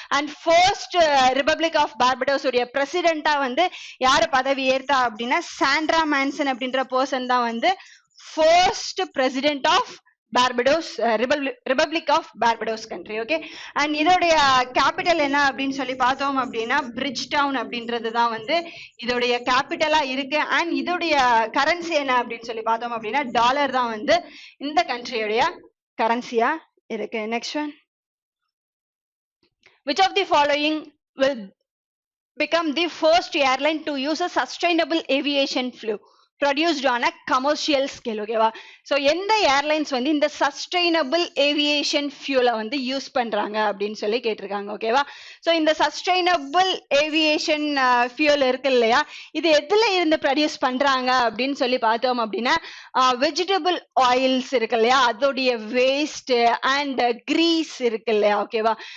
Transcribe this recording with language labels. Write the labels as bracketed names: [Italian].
[Tamil] And first republic of Barbados உடைய பிரசிடென்டா வந்து யாரு பதவி ஏற்றா அப்படின்னா சாண்ட்ரா மான்சன் அப்படின்ற பர்சன் தான் வந்து first president of Barbados, republic of Barbados country. Okay, and இதோடைய கேபிட்டல் என்ன அப்படின்னு சொல்லி பார்த்தோம் அப்படின்னா பிரிட்ஜ் டவுன் அப்படின்றது தான் வந்து இதோடைய கேபிட்டலா இருக்கு. அண்ட் இதோடைய கரன்சி என்ன அப்படின்னு சொல்லி பார்த்தோம் அப்படின்னா டாலர் தான் வந்து இந்த கண்ட்ரியோடைய கரன்சியா இருக்கு. [English] Next one, which of the following will become the first airline to use a sustainable aviation fuel produced on a commercial scale? [Tamil] ஓகேவா? சோ எந்த ஏர்லைன்ஸ் வந்து இந்த சஸ்டைனபிள் ஏவியேஷன் ஃபியூலை வந்து யூஸ் பண்றாங்க அப்படின்னு சொல்லி கேட்டிருக்காங்க. ஓகேவா? சோ இந்த சஸ்டைனபிள் ஏவியேஷன் ஃபியூல் இருக்கு இல்லையா, இது எதுல இருந்து ப்ரொடியூஸ் பண்றாங்க அப்படின்னு சொல்லி பார்த்தோம் அப்படின்னா வெஜிடபிள் ஆயில்ஸ் இருக்கு இல்லையா, அதோடைய வேஸ்ட் அண்ட் கிரீஸ் இருக்கு இல்லையா. ஓகேவா?